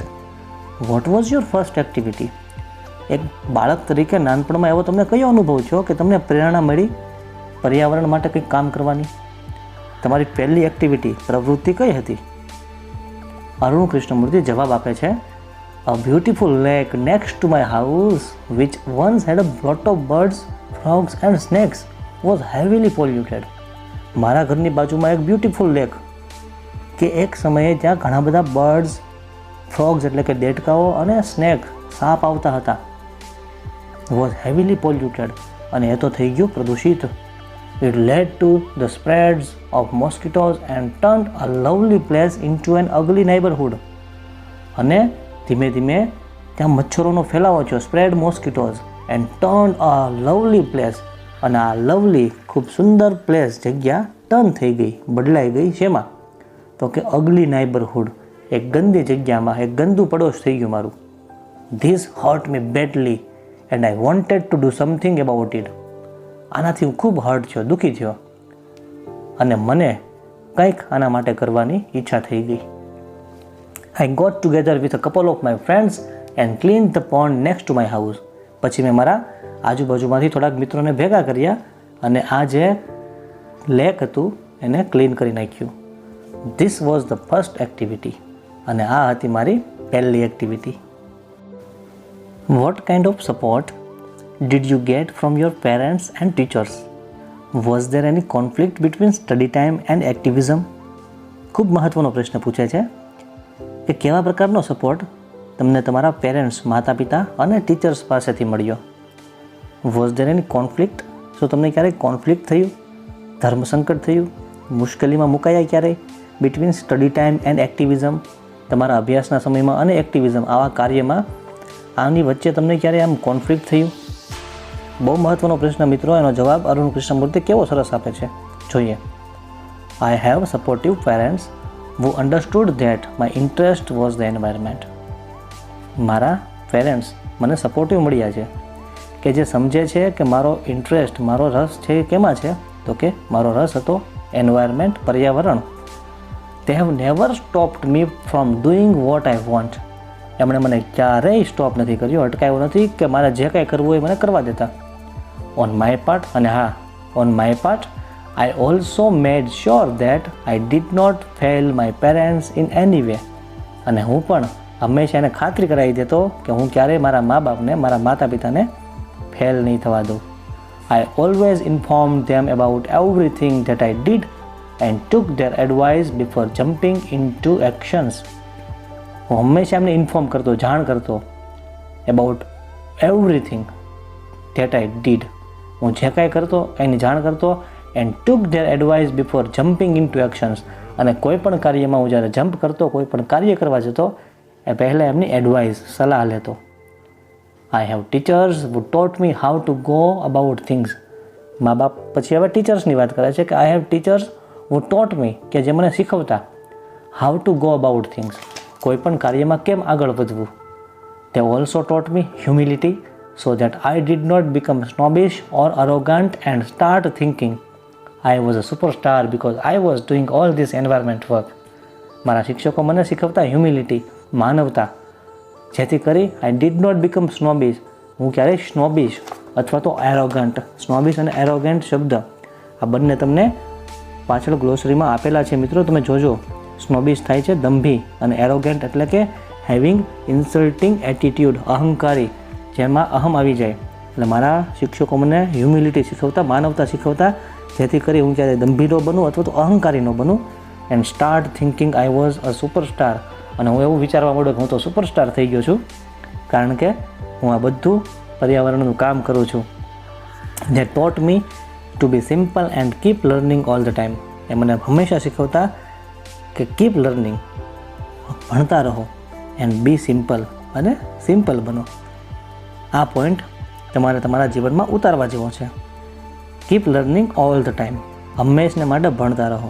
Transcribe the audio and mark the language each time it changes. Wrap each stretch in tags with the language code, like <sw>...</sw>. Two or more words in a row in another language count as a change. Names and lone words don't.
<en>What was your first activity?</en> <gu>એક બાળક તરીકે નાનપણમાં એવો તમને કયો અનુભવ થયો કે તમને પ્રેરણા મળી પર્યાવરણ માટે કંઈક કામ કરવાની? તમારી પહેલી એક્ટિવિટી, પ્રવૃત્તિ કઈ હતી? અરુણ કૃષ્ણમૂર્તિ જવાબ આપે છે,</gu> <en>A beautiful lake next to my house, which once had a lot of birds, frogs and snakes, was heavily polluted.</en> <gu>મારા ઘરની બાજુમાં એક</gu> <en>beautiful lake</en> <gu>કે એક સમયે ત્યાં ઘણા બધા</gu> <en>birds, frogs</en> <gu>એટલે કે દેડકાઓ અને સ્નેક, સાપ આવતા હતા.</gu> <en>was heavily polluted,</en> <gu>અને એ તો થઈ ગયું પ્રદૂષિત.</gu> <en>It led to the spreads of mosquitoes and turned a lovely place into an ugly neighborhood.</en> <gu>અને ધીમે ધીમે ત્યાં મચ્છરોનો ફેલાવો થયો,</gu> <en>spread mosquitoes and turn a lovely place,</en> <gu>અને આ લવલી ખૂબ સુંદર પ્લેસ જગ્યા ટર્ન થઈ ગઈ, બદલાઈ ગઈ. શેમાં? તો કે</gu> <en>ugly neighborhood,</en> <gu>એક ગંદી જગ્યામાં, એક ગંદુ પડોશ થઈ ગયું મારું.</gu> <en>This hurt me badly and I wanted to do something about it.</en> <gu>આનાથી હું ખૂબ હર્ટ થયો, દુઃખી થયો, અને મને કંઈક આના માટે કરવાની ઈચ્છા થઈ ગઈ.</gu> <en>I got together with a couple of my friends and cleaned the pond next to my house.</en> <gu>પછી મેં મારા આજુબાજુમાંથી થોડાક મિત્રોને ભેગા કર્યા અને આ જે લેક હતું એને ક્લીન કરી નાખ્યું.</gu> <en>This was the first activity.</en> <gu>અને આ હતી મારી પહેલી એક્ટિવિટી.</gu> <en>What kind of support did you get from your parents and teachers? Was there any conflict between study time and activism?</en> <gu>ખૂબ મહત્વનો પ્રશ્ન પૂછે છે કે કેવા પ્રકારનો સપોર્ટ તમને તમારા પેરેન્ટ્સ, માતા પિતા અને ટીચર્સ પાસેથી મળ્યો?</gu> <en>Was there any conflict?</en> <gu>શું તમને ક્યારેય કોન્ફ્લિક્ટ થયું, ધર્મ સંકટ થયું, મુશ્કેલીમાં મુકાયા ક્યારેય</gu> <en>between study time and activism?</en> <gu>તમારા અભ્યાસના સમયમાં અને એક્ટિવિઝમ, આવા કાર્યમાં આની વચ્ચે તમને ક્યારેય આમ કોન્ફ્લિક્ટ થયું? બહુ મહત્વનો પ્રશ્ન મિત્રો. એનો જવાબ અરુણ કૃષ્ણમૂર્તિ કેવો સરસ આપે છે, જોઈએ.</gu> <en>I have supportive parents who understood that my interest was the environment.</en> <gu>મારા પેરેન્ટ્સ મને સપોર્ટિવ મળ્યા છે કે જે સમજે છે કે મારો ઇન્ટરેસ્ટ, મારો રસ છે કેમાં છે? તો કે મારો રસ હતો એન્વાયરમેન્ટ, પર્યાવરણ.</gu> <en>They have never stopped me from doing what I want.</en> <gu>એમણે મને ક્યારેય સ્ટોપ નથી કર્યો, અટકાવ્યો નથી કે મારે જે કાંઈ કરવું હોય મને કરવા દેતા.</gu> <en>On my part,</en> <gu>અને હા,</gu> <en>on my part, I also made sure that I did not fail my parents in any way.</en> <gu>અને હું પણ હંમેશા એને ખાતરી કરાવી દેતો કે હું ક્યારેય મારા મા બાપને, મારા માતા પિતાને ફેલ નહીં થવા દઉં.</gu> <en>I always informed them about everything that I did and took their advice before jumping into actions.</en> <gu>હું હંમેશા એમને ઇન્ફોર્મ કરતો, જાણ કરતો</gu> <en>about everything that I did.</en> <gu>હું જે કાંઈ કરતો એની જાણ કરતો,</gu> <en>and took their advice before jumping into actions.</en> <gu>અને કોઈ પણ કાર્યમાં હું જ્યારે જમ્પ કરતો, કોઈ પણ કાર્ય કરવા જતો, એ પહેલાં એમની એડવાઇસ, સલાહ લેતો.</gu> <en>I have teachers who taught me how to go about things.</en> <gu>મા બાપ પછી હવે ટીચર્સની વાત કરે છે કે</gu> <en>I have teachers who taught me,</en> <gu>કે જે મને શીખવતા</gu> <en>how to go about things,</en> <gu>કોઈ પણ કાર્યમાં કેમ આગળ વધવું.</gu> <en>They also taught me humility so that I did not become snobbish or arrogant and start thinking I was a superstar because I was doing all this environment work.</en> <gu>મારા શિક્ષકો મને શીખવતા હ્યુમિલિટી, માનવતા, જેથી કરી</gu> <en>I did not become snobbish.</en> <gu>હું ક્યારેય સ્નોબિશ અથવા તો એરોગન્ટ, સ્નોબિશ અને એરોગન્ટ શબ્દ આ બંને તમને પાછળ ગ્લોસરીમાં આપેલા છે મિત્રો, તમે જોજો. સ્નોબિશ થાય છે દંભી, અને એરોગન્ટ એટલે કે</gu> <en>having insulting attitude,</en> <gu>અહંકારી, જેમાં અહમ આવી જાય. એટલે મારા શિક્ષકો મને હ્યુમિલિટી શીખવતા, માનવતા શીખવતા, જેથી કરી હું ક્યારેય દંભી ન બનું અથવા તો અહંકારી ન બનું.</gu> <en>And start thinking I was a superstar.</en> <gu>અને હું એવું વિચારવા માંડ્યો કે હું તો સુપરસ્ટાર થઈ ગયો છું, કારણ કે હું આ બધું પર્યાવરણનું કામ કરું છું.</gu> <en>They taught me to be simple and keep learning all the time.</en> <gu>એ મને હંમેશા શીખવતા કે</gu> <en>keep learning,</en> <gu>ભણતા રહો,</gu> <en>and be simple,</en> <gu>અને સિમ્પલ બનો. આ પોઈન્ટ તમારે તમારા જીવનમાં ઉતારવા જેવો છે.</gu> <en>Keep learning all the time,</en> <gu>હંમેશને માટે ભણતા રહો.</gu>